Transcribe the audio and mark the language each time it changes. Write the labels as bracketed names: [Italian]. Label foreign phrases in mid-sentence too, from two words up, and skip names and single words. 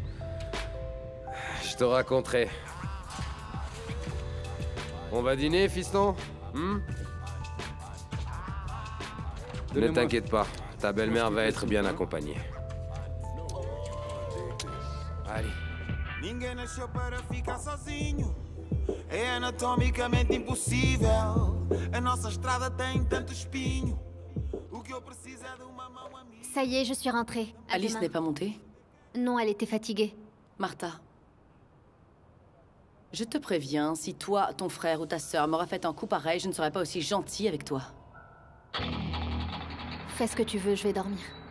[French] Je te raconterai. On va dîner, fiston? Ne t'inquiète pas, ta belle-mère va être bien accompagnée. Allez. [Portuguese] Ninguém nasceu para ficar sozinho. É anatomicamente impossível. A nossa estrada tem tanto espinho. O que eu preciso é de uma mão amiga. [French] Ça y est, je suis rentrée. À Alice demain. n'est pas montée? Non, elle était fatiguée. Martha. Je te préviens, si toi, ton frère ou ta sœur m'auraient fait un coup pareil, je ne serais pas aussi gentille avec toi. Fais ce que tu veux, je vais dormir.